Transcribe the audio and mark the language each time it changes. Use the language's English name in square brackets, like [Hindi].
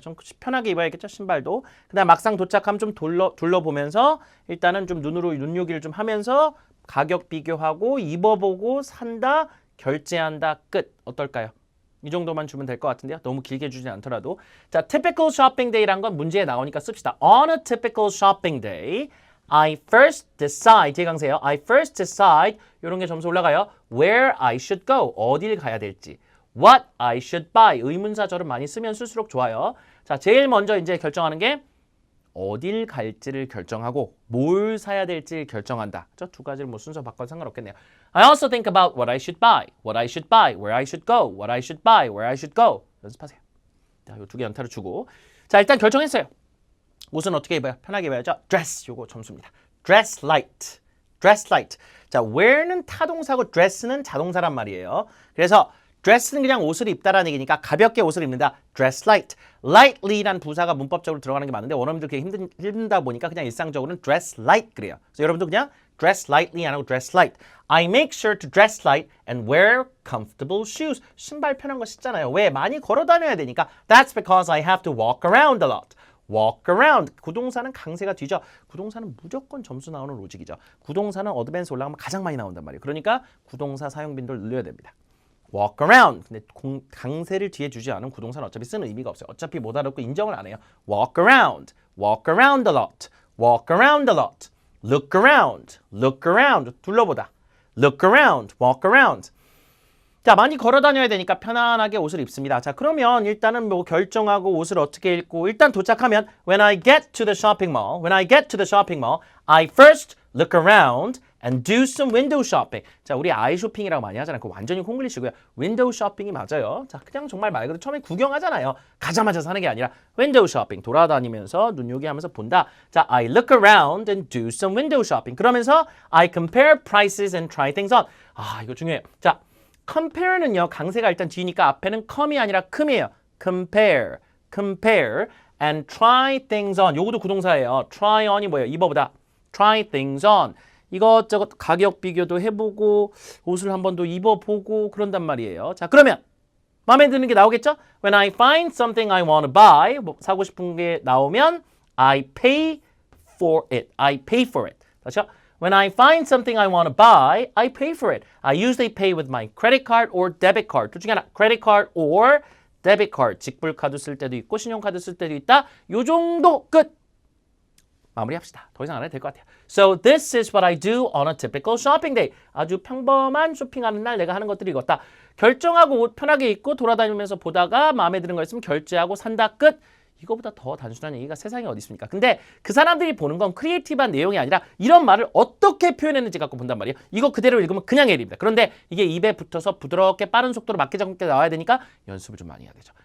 [Korean] 좀 편하게 입어야겠죠? 신발도. 그다음 막상 도착하면 좀 둘러보면서 일단은 좀 눈으로 눈요기를 좀 하면서 가격 비교하고 입어보고 산다, 결제한다, 끝. 어떨까요? 이 정도만 주면 될 것 같은데요. 너무 길게 주진 않더라도. 자, [English] typical shopping day [Korean] 란 건 문제에 나오니까 씁시다. [English] On a typical shopping day, I first decide, [Korean] 제강세요. [English] I first decide, [Korean] 이런 게 점수 올라가요. [English] Where I should go, [Korean] 어딜 가야 될지. [English] What I should buy, [Korean] 의문사절은 많이 쓰면 쓸수록 좋아요. 자, 제일 먼저 이제 결정하는 게 어딜 갈지를 결정하고 뭘 사야 될지 결정한다. 저 두 가지를 뭐 순서 바꿔도 상관없겠네요. [English] I also think about what I should buy, what I should buy, where I should go, what I should buy, where I should go. [Korean] 연습하세요. 자, 이 두 개 연타를 주고. 자, 일단 결정했어요. 옷은 어떻게 입어요? 편하게 입어야죠. dress 요거 점수입니다. [English] dress light. dress light. [Korean] 자, wear는 타동사고 dress는 자동사란 말이에요. 그래서 dress는 그냥 옷을 입다라는 얘기니까 가볍게 옷을 입는다. [English] dress light. [Korean] lightly란 부사가 문법적으로 들어가는 게 많은데 원어민들 그게 힘든다 보니까 그냥 일상적으로는 dress light 그래요. 그래서 여러분도 그냥 dress lightly 안 하고 dress light. [English] I make sure to dress light and wear comfortable shoes. [Korean] 신발 편한 거 신잖아요. 왜? 많이 걸어 다녀야 되니까. [English] That's because I have to walk around a lot. walk around. [Korean] 구동사는 강세가 뒤져. 구동사는 무조건 점수 나오는 로직이죠. 구동사는 어드밴스 올라가면 가장 많이 나온단 말이에요. 그러니까 구동사 사용 빈도를 늘려야 됩니다. walk around. 근데 강세를 뒤에 주지 않은 구동사는 어차피 쓰는 의미가 없어요. 어차피 못 알아듣고 인정을 안 해요. [English] walk around. walk around a lot. walk around a lot. look around. look around. [Korean] 둘러보다. [English] look around. walk around. [Korean] 자, 많이 걸어 다녀야 되니까 편안하게 옷을 입습니다. 자, 그러면 일단은 뭐 결정하고 옷을 어떻게 입고 일단 도착하면 [English] when I get to the shopping mall, when I get to the shopping mall, I first look around and do some window shopping. [Korean] 자, 우리 아이 쇼핑이라고 많이 하잖아요. 그거 완전히 콩글리시고요. 윈도우 쇼핑이 맞아요. 자, 그냥 정말 말 그대로 처음에 구경하잖아요. 가자마자 사는 게 아니라 윈도우 쇼핑. 돌아다니면서 눈요기하면서 본다. [English] 자, I look around and do some window shopping. [Korean] 그러면서 [English] I compare prices and try things on. [Korean] 아, 이거 중요해요. 자, compare는요. 강세가 일단 뒤니까 앞에는 come이 아니라 come이에요. [English] compare, compare and try things on. [Korean] 요것도 구동사예요. try on이 뭐예요? 입어보다. try things on. 이것저것 가격 비교도 해보고 옷을 한 번 더 입어보고 그런단 말이에요. 자, 그러면 마음에 드는 게 나오겠죠? [English] When I find something I want to buy, [Korean] 뭐 사고 싶은 게 나오면 [English] I pay for it. I pay for it. [Korean] 다시요. [English] When I find something I want to buy, I pay for it. I usually pay with my credit card or debit card. 둘 중에 하나, credit card or debit card. [Korean] 직불카드 쓸 때도 있고 신용카드 쓸 때도 있다. 요 정도 끝. 마무리합시다. 더 이상 안 해도 될 것 같아요. [English] So this is what I do on a typical shopping day. [Korean] 아주 평범한 쇼핑하는 날 내가 하는 것들이 이거다. 결정하고 옷 편하게 입고 돌아다니면서 보다가 마음에 드는 거 있으면 결제하고 산다 끝. 이거보다 더 단순한 얘기가 세상에 어디 있습니까? 근데 그 사람들이 보는 건 크리에이티브한 내용이 아니라 이런 말을 어떻게 표현했는지 갖고 본단 말이에요. 이거 그대로 읽으면 그냥 L입니다. 그런데 이게 입에 붙어서 부드럽게 빠른 속도로 맞게 잡게 나와야 되니까 연습을 좀 많이 해야 되죠.